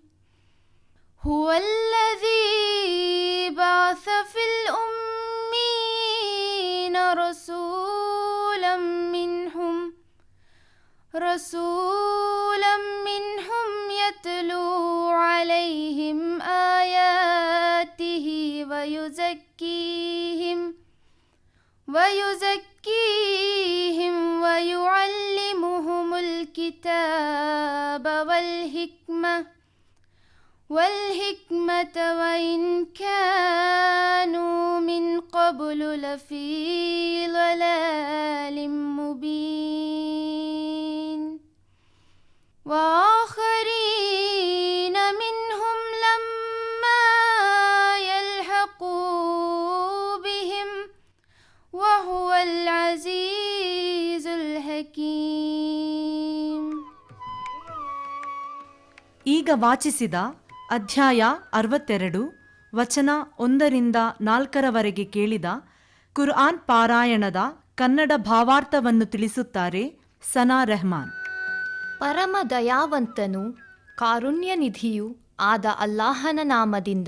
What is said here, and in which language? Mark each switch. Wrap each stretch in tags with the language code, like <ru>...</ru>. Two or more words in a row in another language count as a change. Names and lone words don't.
<ar>هو الذي بعث في الأميين رسولا منهم يتلو عليهم آياته ويزكيهم ويعلمهم الكتاب والحكمة وإن كانوا من قبل لفي ضلال مبين. وآخرين منهم لما يلحقوا بهم وهو العزيز الحكيم.</ar> <kn>ಈಗ ವಾಚಿಸಿದ ಅಧ್ಯಾಯ 62 ವಚನ 1-4 ಕೇಳಿದ ಕುರ್ಆನ್ ಪಾರಾಯಣದ ಕನ್ನಡ ಭಾವಾರ್ಥವನ್ನು ತಿಳಿಸುತ್ತಾರೆ ಸನಾ ರೆಹಮಾನ್. ಪರಮ ದಯಾವಂತನೂ ಕಾರುಣ್ಯನಿಧಿಯೂ ಆದ ಅಲ್ಲಾಹನ ನಾಮದಿಂದ.</kn>